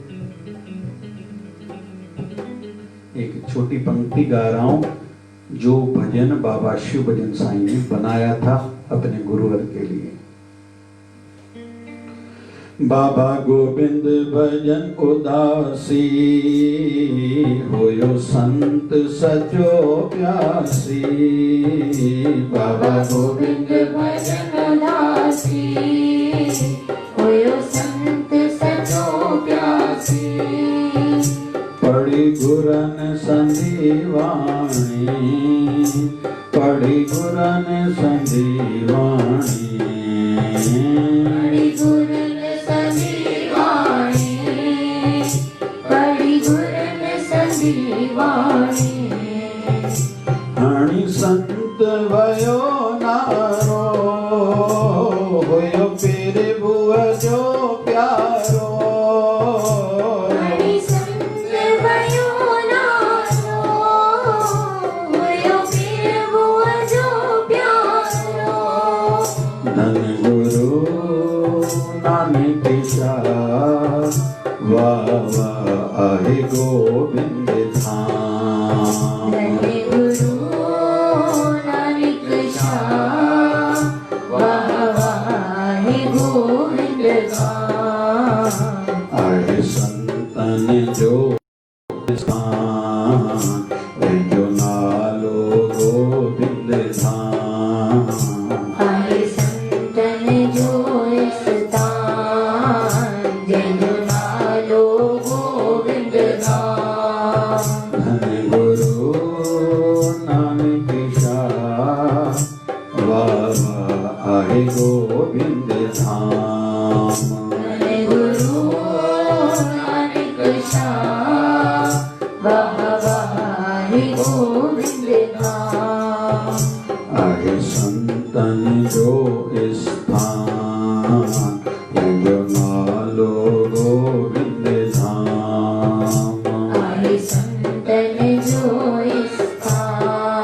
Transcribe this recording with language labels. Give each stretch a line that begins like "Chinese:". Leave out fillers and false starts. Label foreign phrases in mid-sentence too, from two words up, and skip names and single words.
Hindi: एक छोटी पंक्ति गा रहा हूं, जो भजन बाबा शिव भजन साईं ने बनाया था अपने गुरुवर के लिए।
Sindhi: बाबा गोविंद भजन उदासी, होयो संत सचो प्यासी। बाबा गोविंद भजन उदासी, होयो संत सचो प्यासी। पढ़ी गुरन संदीवाणी, पढ़ी गुरन संदीवाणी। पढ़ी गुरन संदीवाणी, पढ़ी गुरन संदीवाणी। हणि संत भयो नारो, होयो पेरे बुआ जो प्यारो। हणि संत भयो नारो, होयो पेरे बुआ जो प्यारो। धन गुरु नानक शाह, वाह वाह आहे गोविंद धाम। धन गुरु नानक शाह, वाह वाह है गोविंद धाम। आहे संतन जो स्थान, जो नालो गोविंद धाम। आहे संतन जो स्थान, जंहिंजो नालो गोविंद धाम। धन गुरु नानक शाह, वाह वाह आहे गोविंद धाम। धन गुरु नानक शाह, वाह वाह है गोविंद धाम। आहे संतन जो स्थान, जो नालो गोविंद धाम। आहे संतन जो स्थान,